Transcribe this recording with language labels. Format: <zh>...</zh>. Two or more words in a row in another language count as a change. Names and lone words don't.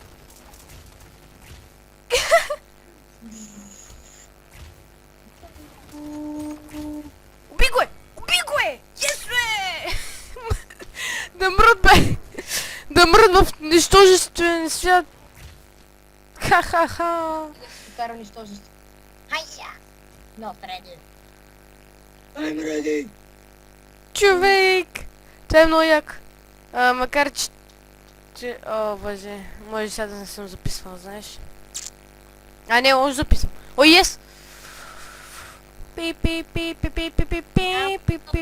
<bg>Уби го е! Уби го е! Yes, бе! Да мрът, бе! Да мрът в нищожествен свят! Ха-ха-ха! Кара нищожество. Хайя!</bg> <en>Not ready. I'm ready!</en> <bg>Човек! Това е много як. Макар че... О, боже. Може сега да не съм записвал, знаеш. Не, може записвам.</bg> <en>Oh, yes! Пи, пи, пи, пи, пи, пи, пи, пи, пи, пи.</en>